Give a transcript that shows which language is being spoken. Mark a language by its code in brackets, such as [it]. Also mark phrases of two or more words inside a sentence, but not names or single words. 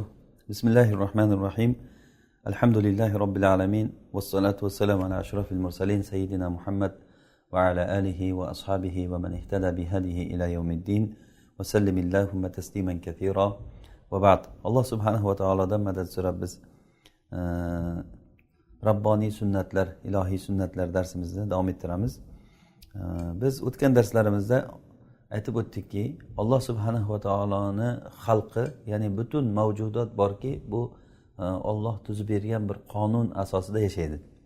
[ar] بسم الله الرحمن الرحيم. الحمد لله رب العالمين والصلاة والسلام على أشرف المرسلين سيدنا محمد وعلى آله وأصحابه ومن اهتدى بهديه إلى يوم الدين وسلم اللهم تسليما كثيرا وبعد. الله سبحانه وتعالى مدد [uz] so'rab biz Rabboniy sunnatlar, ilohiy sunnatlar darsimizda davom ettiramiz. Biz o'tgan darslarimizda aytib o'tdikki, Alloh [ar] سبحانه وتعالى [uz] xalqi, ya'ni butun mavjudot borki, bu Alloh tuzib bergan bir qonun asosida yashaydi.